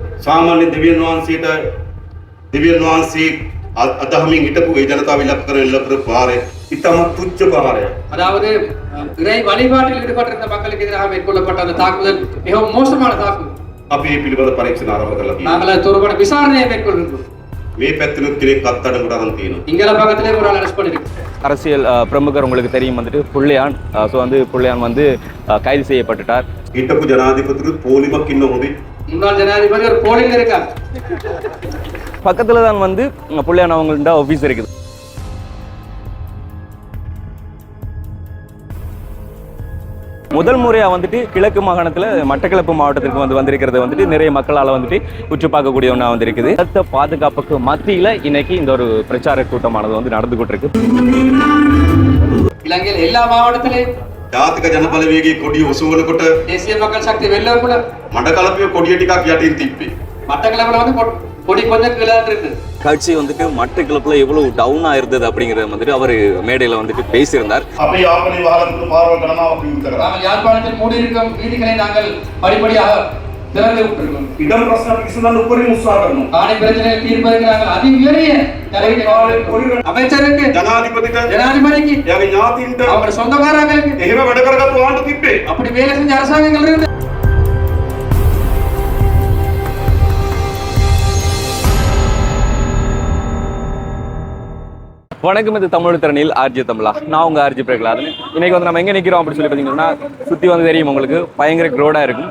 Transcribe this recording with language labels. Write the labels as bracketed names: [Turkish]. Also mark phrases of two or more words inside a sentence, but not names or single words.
[Sinhala] සාමාන්‍ය දෙවියන් වහන්සේ අදහමින් හිටපු ඒ ජනතාව ඉලක්ක කරපු පාරේ ඉතාමත් තුච්ච පාරයක්. [Tamil] அதாவது இறை வழிபாட்டில் ஈடுபட்டிருந்த மக்களுக்கு எதிராக மேற்கொள்ளப்பட்ட அந்த தாக்குதல் மிகவும் மோசமான தாக்குதல். [Sinhala] අපි මේ පිළිබඳ පරීක්ෂණ ආරම්භ කරලා තියෙනවා. [Tamil] நாங்கள் தொடர்பான விசாரணையை மேற்கொள்கிறோம். [Sinhala] මේ පැත්තෙනුත් කෙනෙක් අත්අඩංගුවට අරන් තියෙනවා. [Tamil] இங்கல பக்கத்திலே ஒரு ஆள் அரெஸ்ட் பண்ணிருக்கு. அரசியல் பிரமுகர் உங்களுக்கு தெரியும் வந்துட்டு புள்ளையான். ஸோ வந்து புள்ளையான் வந்து கைது செய்யப்பட்டுட்டார். [Sinhala] හිටපු ජනාධිපතිතුත් පොලිමක් ඉන්න හොඳයි. [Tamil] முன்னாள் ஜனாதிபதி ஒரு போலிங் இருக்காங்க. பக்கத்துல தான் வந்து புள்ளையான் அவங்கள்ட்ட ஆஃபீஸ் இருக்குது. முதல் முறையாக வந்துட்டு கிழக்கு மாகாணத்தில் மட்டக்களப்பு மாவட்டத்திற்கு வந்திருக்கிறது வந்துட்டு நிறைய மக்களால் வந்துட்டு உற்று பார்க்கக்கூடிய ஒன்றா வந்திருக்குது. அடுத்த பாதுகாப்புக்கு மத்தியில் இன்னைக்கு இந்த ஒரு பிரச்சார கூட்டமானது வந்து நடந்து கொண்டிருக்கு. இலங்கையில் எல்லா மாவட்டத்திலையும் [Sinhala] ජාතික ජනබලවේගයේ කොඩිය ඔසවනකොට [Tamil] தேசிய மக்கள் சக்தி வெள்ளக்குள்ள [Sinhala] මඩකලපිය කොඩිය ටිකක් යටින් තිබ්බේ. [Tamil] மட்டக்களப்புல வந்து கொடி கொஞ்சம் கீழே இருக்கு. கட்சி வந்துட்டு மட்டக்களப்புல எவ்வளவு டவுன் ஆயிருந்தது அப்படிங்கறத வந்துட்டு அவர் மேடையில வந்துட்டு பேசியிருந்தார். [Sinhala] අපි යාපනයේ වහලතුරු පාරවල් ගණනාවක් විවෘත කරා. [Tamil] நாங்கள் யாழ்ப்பாணத்தில் மூடியிருக்கும் வீதிகளை நாங்கள் படிப்படியாக திறந்து விட்டிருக்கோம். [Sinhala] ඉඩම් ප්‍රශ්න විසඳන්න උපරිම උත්සාහ කරනවා. [Tamil] காணி பிரச்சனையை தீர்ப்பதற்கு நாங்கள் அதி உயரிய தலையீட்டு அமைச்சருக்கு [Sinhala] ජනාධිපතිට [Tamil] ஜனாதிபதிக்கு [Sinhala] එයාගේ ඥාතීන්ට [Tamil] அவங்களோட சொந்தக்காரங்களுக்கு [Sinhala] එහෙම වැඩ කරගත්තු ආණ්ඩු තිබ්බේ. [Tamil] அப்படி வேலை செஞ்ச அரசாங்கங்கள் இருந்து வணக்கம், இது தமிழ் திறனில் ஆர்ஜி தமிழா. நான் உங்க ஆர்ஜி பிரகலாதன். இன்னைக்கு வந்து நம்ம எங்க நிக்கிறோம் அப்படின்னு சொல்லி பார்த்தீங்கன்னா, சுத்தி வந்து தெரியும் உங்களுக்கு பயங்கர க்ரௌடா இருக்கும்.